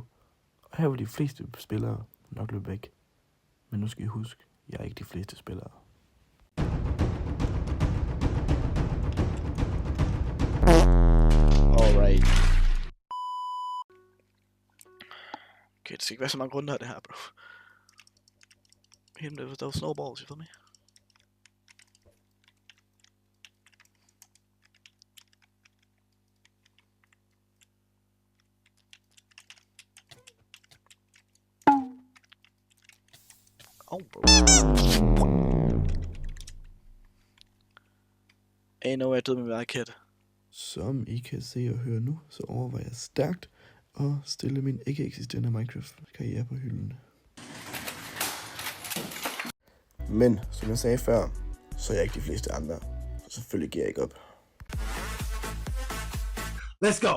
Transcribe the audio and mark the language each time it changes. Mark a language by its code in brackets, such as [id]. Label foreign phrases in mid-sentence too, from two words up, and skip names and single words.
[da] Og her vil de fleste spillere nok løbe væk. Men nu skal I huske, jeg er ikke de fleste spillere. [en] Alright. [da] Okay, det skal ikke være så mange runder af det her, [en] bro. Hit him with those snowballs, you feel me? Oh, bro. Ain't no way I did [da] med mig, [en] kid. [da] Som I kan se og høre nu, så overvejer jeg stærkt at stille min ikke eksisterende Minecraft-karriere på hylden. Men, som jeg sagde før, så er jeg ikke de fleste andre. Så selvfølgelig giver jeg ikke op. [en] Let's go!